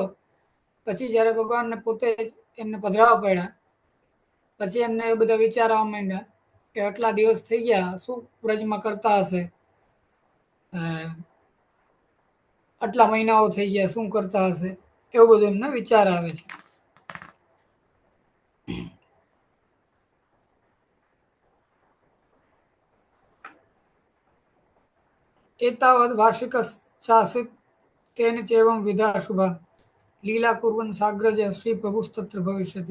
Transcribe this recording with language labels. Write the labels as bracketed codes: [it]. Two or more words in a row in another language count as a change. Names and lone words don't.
[gu] પછી જ્યારે ભગવાનને પોતે એમને પધરાવવા પડ્યા, પછી એમને એ બધા વિચાર આવવા માંડ્યા કે આટલા દિવસ થઈ ગયા, શું વ્રજમાં કરતા હશે, આટલા મહિનાઓ થઈ ગયા, શું કરતા હશે, એવું બધું એમને વિચાર આવે છે. [sa] एतावद् वार्षिकशासित तेन चैवं विधा शुभा लीला कुर्वन साग्रज श्री प्रभुस्तत्र भविष्यति.